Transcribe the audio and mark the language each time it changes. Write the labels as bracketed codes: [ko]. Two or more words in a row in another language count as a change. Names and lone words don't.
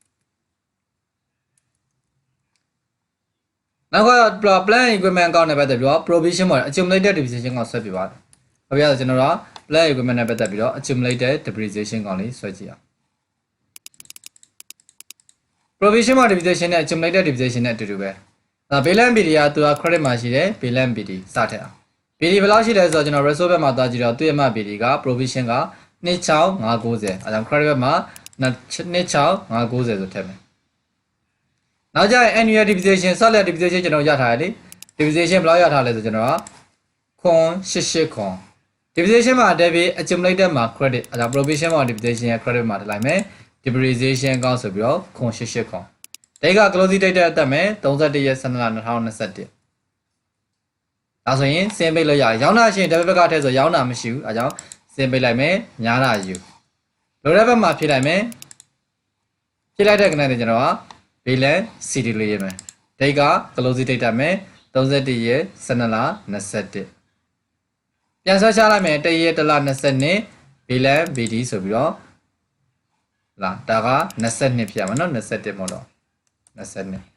[my] နောက်က [en] plan equipment [my] ကောင်းတဲ့ပတ်သက်ပြီးတော့ provision မှာ [en] accumulated depreciation [my] ကိုဆွဲပြပါတယ်။ဘာဖြစ်လဲကျွန်တော်တို့ [en] plan equipment [my] နဲ့ပတ်သက်ပြီးတော့ [en] accumulated depreciation [my] ကောင်းလေးဆွဲကြည့်အောင်။ provision မှာ depreciation နဲ့ [en] accumulated depreciation [my] နဲ့အတူတူပဲ။ဒါ [en] balance PD [my] ကသူက credit မှာရှိတယ် [en] balance PD [my] စထည့်အောင်။ PD ဘယ်လောက်ရှိလဲဆိုတော့ကျွန်တော် resource ဘက်မှာသွားကြည့်တော့သူ့ရဲ့မှ PD က provision က26590အဲဒါ credit ဘက်မှာ26590ဆိုထည့်မယ်။နောက်ကြရင် [en] annual depreciation solid depreciation [my] ကျွန်တော်ရ ထားတယ်လေ depreciation ဘယ်လောက်ရထားလဲဆိုကျွန်တော်ကခွန်88ခွန် depreciation မှာ [en] debit accumulated [my] မှာ credit အဲဒါ provision မှာ depreciation ရဲ့ credit မှာထည့်လိုက်မယ် depreciation ကောင်းဆိုပြီးတော့ ခွန်88ခွန်ဒိတ်က [en] closing date [my] တက်တက်မယ်31ရက်12လ2021ဒါဆိုရင်စင်းပိတ်လို့ရရောင်း တာရှင် debit ဘက်ကထည့်ဆိုရောင်းတာမရှိဘူးအဲကြောင့်စင်းပိတ်လိုက်မယ်ညားတာယူလိုတဲ့ဘက်မှာဖြည့်လိုက်မယ်ဖြည့်လိုက်တဲ့ကဏ္ဍနဲ့ကျွန်တော်က [en] balance CD [my] လေးရေးမယ်ဒိတ်က [en] closing date [my] တက်မယ်31ရက်12လ21ပြန်ဆွဲချလိုက်မယ်1ရက်1လ22 [en] balance BD [my] ဆိုပြီးတော့လာဒါက22ဖြစ်ရမှာเนาะ21မဟုတ်တော့22